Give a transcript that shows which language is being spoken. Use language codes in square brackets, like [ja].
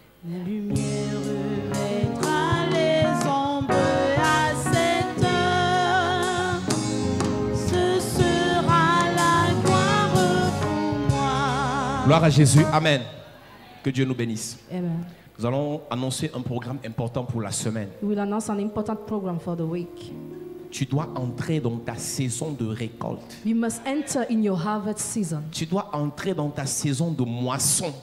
[fr] La lumière revêtra les ombres à cette heure. Ce sera la gloire pour moi. Gloire à Jésus, amen. Que Dieu nous bénisse. Amen. Nous allons annoncer un programme important pour la semaine. [en] We will announce an important program for the week. [fr] Tu dois entrer dans ta saison de récolte. [en] You must enter in your harvest season. [fr] Tu dois entrer dans ta saison de moisson.